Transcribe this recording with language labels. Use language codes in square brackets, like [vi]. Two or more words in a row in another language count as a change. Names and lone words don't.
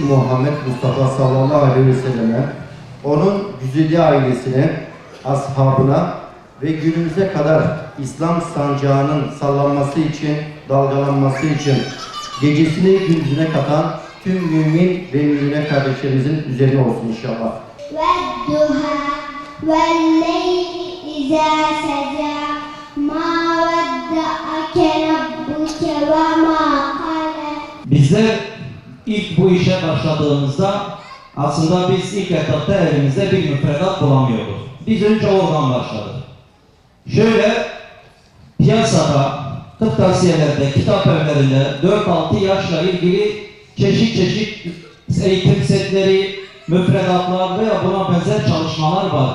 [tr] Muhammed Mustafa [ar] صلى الله عليه وسلم, [tr] onun güzide ailesine, ashabına ve günümüze kadar İslam sancağının sallanması için, dalgalanması için gecesini gündüzüne katan tüm mümin ve mümine kardeşlerimizin üzerine olsun inşallah. [ar] وَالدُّهَا وَاللَّيْلِ إِذَا سَجَى مَا وَدَّعَكَ رَبُّكَ وَمَا قَلَى. [tr] Bizler ilk bu işe başladığımızda aslında biz ilk etapta elimizde bir müfredat bulamıyorduk. Biz önce oradan başladık. Şöyle piyasada, kırtasiyelerde, kitap evlerinde 4-6 yaşla ilgili çeşit eğitim setleri, müfredatlar veya buna benzer çalışmalar vardı.